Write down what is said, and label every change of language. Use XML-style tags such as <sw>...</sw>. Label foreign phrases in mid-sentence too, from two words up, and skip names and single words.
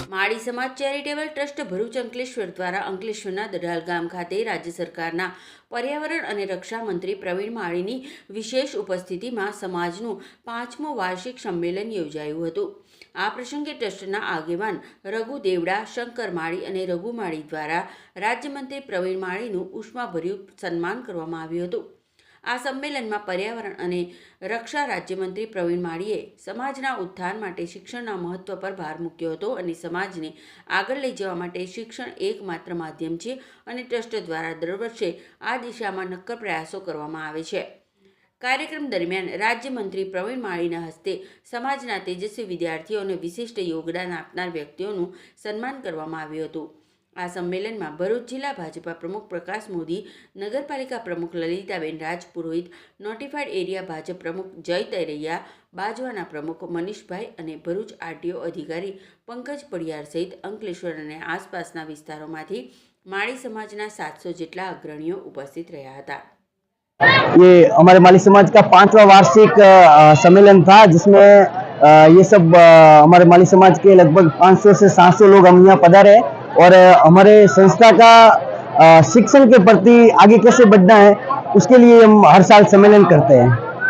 <gu>માડી સમાજ ચેરિટેબલ ટ્રસ્ટ ભરૂચ અંકલેશ્વર દ્વારા અંકલેશ્વરના દડાલ ગામ ખાતે રાજ્ય સરકારના પર્યાવરણ અને રક્ષા મંત્રી પ્રવીણ માળીની વિશેષ ઉપસ્થિતિમાં સમાજનું 5મો વાર્ષિક સમ્મેલન યોજાયું હતું। આ પ્રસંગે ટ્રસ્ટના આગેવાન રઘુ દેવડા, શંકર માળી અને રઘુ માળી દ્વારા રાજ્યમંત્રી પ્રવીણ માળીનું ઉષ્માભર્યું સન્માન કરવામાં આવ્યું હતું। આ સમ્મેલન મેં પર્યાવરણ અને રક્ષા રાજ્યમંત્રી પ્રવીણ માળીએ સમાજના ઉત્થાન માટે શિક્ષણના મહત્વ પર ભાર મૂક્યો હતો અને સમાજને આગળ લઈ જવા માટે શિક્ષણ એકમાત્ર માધ્યમ છે અને ટ્રસ્ટ દ્વારા દર વર્ષે આ દિશામાં નક્કર પ્રયાસો કરવામાં આવે છે। કાર્યક્રમ દરમિયાન રાજ્યમંત્રી પ્રવીણ માળીના હસ્તે સમાજના તેજસ્વી વિદ્યાર્થીઓ અને વિશિષ્ટ યોગદાન આપનાર વ્યક્તિઓનું સન્માન કરવામાં આવ્યું હતું। આ સમ્મેલન મેં ભરૂચ જિલ્લા ભાજપા પ્રમુખ પ્રકાશ મોદી, નગરપાલિકા પ્રમુખ લલિતાબેન રાજપુરોહિત, નોટિફાઇડ એરિયા ભાજપ પ્રમુખ જય તૈરૈયા, બાજવાના પ્રમુખ મનીષભાઈ અને ભરૂચ આરટીઓ અધિકારી પંકજ પડિયાર સહિત અંકલેશ્વર અને આસપાસના વિસ્તારોમાંથી માળી સમાજના 700 જેટલા અગ્રણીઓ ઉપસ્થિત રહ્યા હતા।</gu> <hi>ये हमारे माली समाज का 5वां वार्षिक सम्मेलन था, जिसमें ये सब हमारे माली समाज के लगभग 500 से 700 लोग हम यहाँ पधारे और हमारे संस्था का शिक्षण के प्रति आगे कैसे बढ़ना है उसके लिए हम हर साल सम्मेलन करते हैं।</hi>